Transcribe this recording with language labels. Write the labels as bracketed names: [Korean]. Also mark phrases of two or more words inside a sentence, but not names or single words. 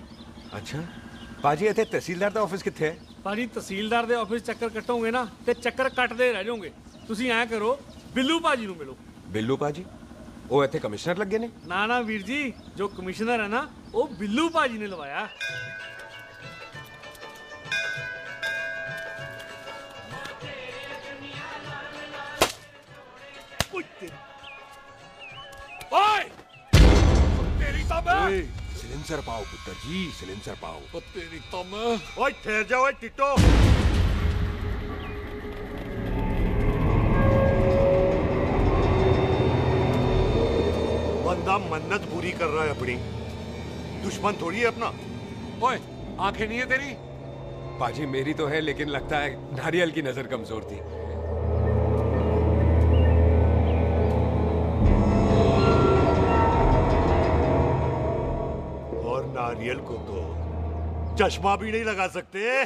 [Punjabi] ਅੱਛਾ ਭਾਜੀ ਇੱਥੇ ਤਹਿਸੀਲਦਾਰ ਦਾ ਆਫਿਸ ਕਿੱਥੇ ਹੈ? ਭਾਜੀ ਤਹਿਸੀਲਦਾਰ ਦੇ ਆਫਿਸ ਚੱਕਰ ਕੱਟੋਗੇ ਨਾ ਤੇ ਚੱਕਰ ਕੱਟਦੇ ਰਹਿ ਜਾਓਗੇ। ਤੁਸੀਂ ਐਂ ਕਰੋ ਬਿੱਲੂ ਭਾਜੀ ਨੂੰ ਮਿਲੋ। ਬਿੱਲੂ ਭਾਜੀ ਉਹ ਇੱਥੇ ਕਮਿਸ਼ਨਰ ਲੱਗੇ ਨੇ? ਨਾ ਨਾ ਵੀਰ ਜੀ ਜੋ ਕਮਿਸ਼ਨਰ ਹੈ ਨਾ ਉਹ ਬਿੱਲੂ ਭਾਜੀ ਨੇ ਲਵਾਇਆ। ਓਏ ਤੇਰੀ ਤਾਂ ਮੈਂ ਸਾਈਲੈਂਸਰ ਪਾਓ ਪੁੱਤਰ ਜੀ ਸਾਈਲੈਂਸਰ ਪਾਓ। [Hindi] ओ तेरी तो मैं ओए ठहर जा ओए टिट्टो। बंदा मन्नत पूरी कर रहा है अपनी, दुश्मन थोड़ी है अपना। ओए आंखें नहीं है तेरी? पाजी मेरी तो है लेकिन लगता है नारियल की नजर कमजोर थी। और नारियल को तो चश्मा भी नहीं लगा सकते।